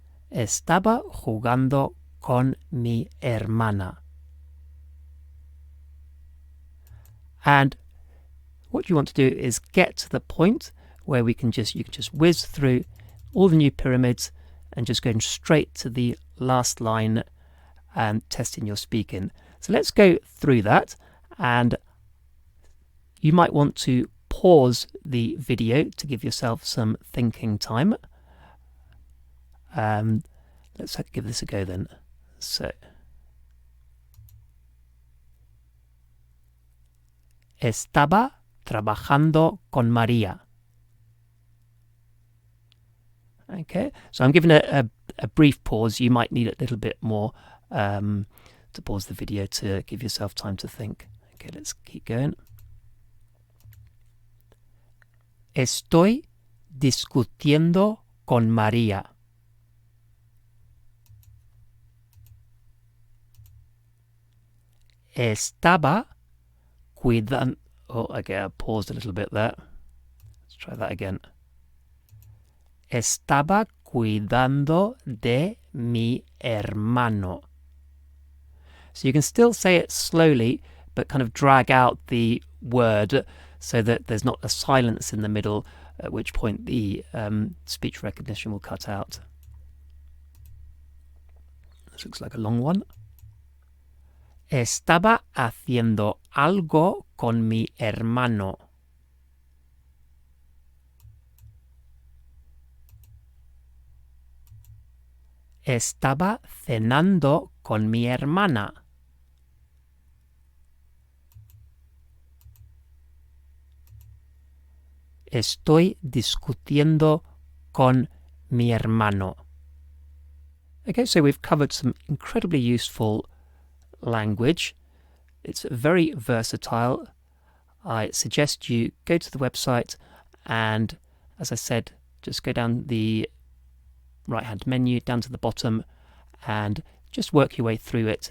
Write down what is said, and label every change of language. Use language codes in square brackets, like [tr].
[es] Estaba jugando con mi hermana. [en] And what you want to do is get to the point where you can just whiz through all the new pyramids and just going straight to the last line and testing your speaking. So let's go through that, and you might want to pause the video to give yourself some thinking time. Let's give this a go then. [es] So, estaba trabajando con María. [en] Okay, so I'm giving a brief pause. You might need a little bit more to pause the video to give yourself time to think. Okay, let's keep going. [es] Estoy discutiendo con María. Estaba cuidando. [en] Oh, okay, I paused a little bit there. Let's try that again. [es] Estaba cuidando de mi hermano. [en] So you can still say it slowly, but kind of drag out the word so that there's not a silence in the middle, at which point the speech recognition will cut out. This looks like a long one. [es] Estaba haciendo algo con mi hermano. Estaba cenando con mi hermana. Estoy discutiendo con mi hermano. [en] Okay, so we've covered some incredibly useful language. It's very versatile. I suggest you go to the website and, as I said, just go down the right-hand menu down to the bottom and just work your way through it.